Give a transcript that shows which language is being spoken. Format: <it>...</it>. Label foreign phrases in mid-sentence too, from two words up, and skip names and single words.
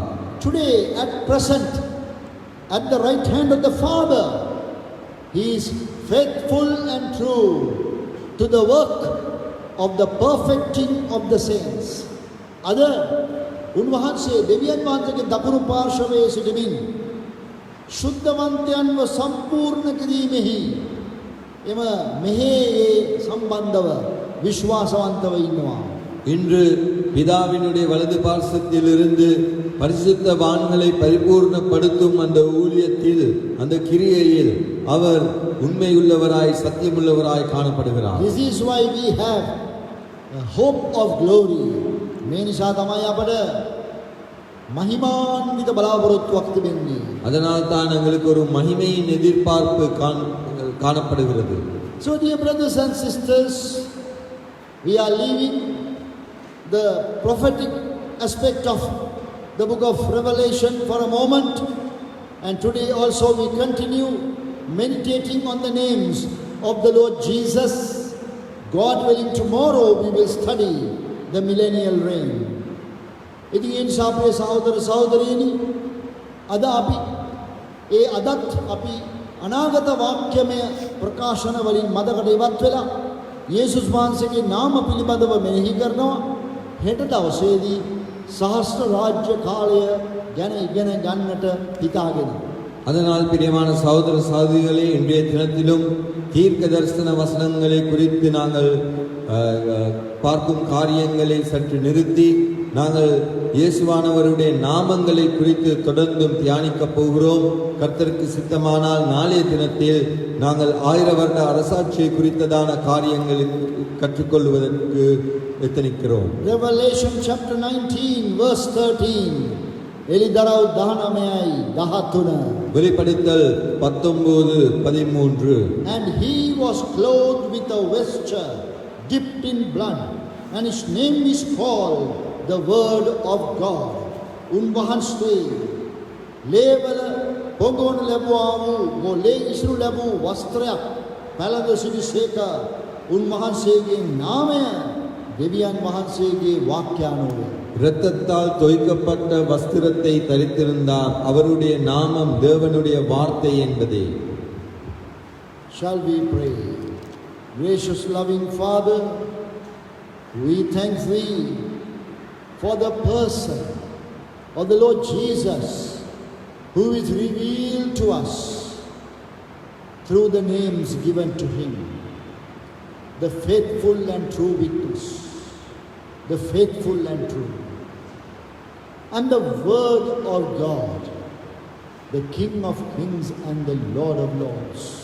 <en>Today at present at the right hand of the Father he is faithful and true to the work of the perfecting of the saints.</en> <si>Other උන්වහන්සේ දෙවියන් වහන්සේගේ දකුණු පාර්ශවයේ සිටමින් ශුද්ධවන්තයන්ව සම්පූර්ණ කිරීමෙහි එම මෙහෙයේ සම්බන්ධව විශ්වාසවන්තව ඉන්නවා.</si> <ta>இன்று பிதாவினுடைய வலது பார்சத்தில் இருந்து பரிசுத்தவான்களை பரிபூர்ணப்படுத்தும் அந்த ஊழியத்தில் அந்த கிரியையில் அவர் உண்மையுள்ளவராய் சத்தியமுள்ளவராய் காணப்படுகிறார்.</ta> <en>This is why we have a hope of glory.</en> <si>මේ නිසා තමයි අපට මහිමාන්විත බලාපොරොත්තුවක් තිබෙන්නේ.</si> <ta>அதனால் தான் எங்களுக்கு ஒரு மகிமையின் எதிர்பார்ப்பு காணப்படுகிறது.</ta> <en>So dear brothers and sisters, we are leaving the prophetic aspect of the book of Revelation for a moment, and today also we continue meditating on the names of the Lord Jesus. God willing, tomorrow we will study the millennial reign.</en> <si>ඉතින් ඒ නිසා අපේ සහෝදර සහෝදරියනි අද අපි අදත් අපි අනාගත වාක්‍යමය ප්‍රකාශන වලින් මදකට ඉවත් වෙලා යේසුස් වහන්සේගේ නාම පිළිබඳව මෙනෙහි කරනවා. හෙට දවසේදී සහස්‍ර රාජ්‍ය කාලය ගැන ඉගෙන ගන්නට හිතාගෙන.</si> <ta>அதனால் பிரியமான சகோதர சகோதரிகளே, இன்றைய தினத்திலும் தீர்க்க தரிசன வசனங்களை குறித்து நாங்கள் பார்க்கும் காரியங்களை சற்று நிறுத்தி நாங்கள் இயேசுவானவருடைய நாமங்களை குறித்து தொடர்ந்தும் தியானிக்கப் போகிறோம். கர்த்தருக்கு சித்தமானால் நாளைய தினத்தில் நாங்கள் 1000 வருட அரசாட்சியை குறித்ததான காரியங்களை கற்றுக்கொள்வதற்கு எத்தனிக்கிறோம்.</ta> <en>Revelation chapter 19 verse 13.</en> <si>එලිදරව් 19යි 13.</si> <ta>வெளிப்படுத்தல் 19:13.</ta> <en>And he was clothed with a vesture dipped in blood, and his name is called the Word of God.</en> <si>උන්වහන්සේ ලේවල පොඟවනු ලැබුවා වූ ලේ ඉසුරු ලැබූ වස්ත්‍රයක් පැළඳ සිටිසේක. උන්වහන්සේගේ නාමය දෙවියන් වහන්සේගේ වාක්‍යානුව.</si> <ta>இரத்தத்தால் தோய்க்கப்பட்ட வஸ்திரத்தை தரித்திருந்தார். அவருடைய நாமம் தேவனுடைய வார்த்தை என்பதே.</ta> <en>Shall we pray? Gracious loving Father, we thank thee for the person of the Lord Jesus, who is revealed to us through the names given to him, the faithful and true witness, the faithful and true, and the Word of God, the King of kings and the Lord of lords.</en>